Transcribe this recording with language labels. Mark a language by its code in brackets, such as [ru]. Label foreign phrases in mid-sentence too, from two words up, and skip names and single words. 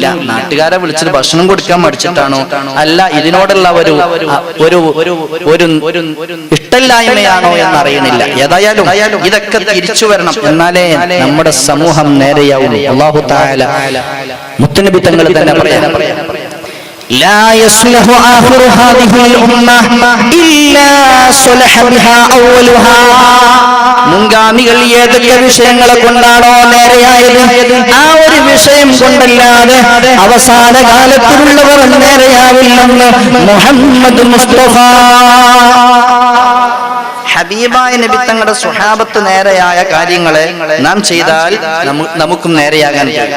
[ml] നാട്ടുകാരെ വിളിച്ചിട്ട് ഭക്ഷണം കൊടുക്കാൻ മടിച്ചിട്ടാണോ, അല്ല ഇതിനോടുള്ള ഒരു ഇഷ്ടമില്ലായ്മയാണോ എന്നറിയണില്ല. ഏതായാലും ഇതൊക്കെ തിരിച്ചു വരണം, എന്നാലേ നമ്മുടെ സമൂഹം നേരെയാവും. [ar] الله تعالى [ml] മുത്തുനബി തങ്ങൾ തന്നെ പറയാം, [ar] لا يصلح آخر هذه الأمة إلا صلح بها أولها. [ml] മുൻഗാമികൾ ഏതൊക്കെ വിഷയങ്ങളെ കൊണ്ടാണോ നേരെയായത്, ആ ഒരു വിഷയം കൊണ്ടല്ലാതെ അവസാന കാലത്തിലുള്ളവർ നേരെയാവില്ലെന്ന് മുഹമ്മദ് മുസ്തഫ. ഹബീബായ നബി തങ്ങളുടെ സ്വഹാബത്ത് നേരെയായ കാര്യങ്ങളെ നാം ചെയ്താൽ നമുക്കും നേരെയാകാൻ കഴിയും.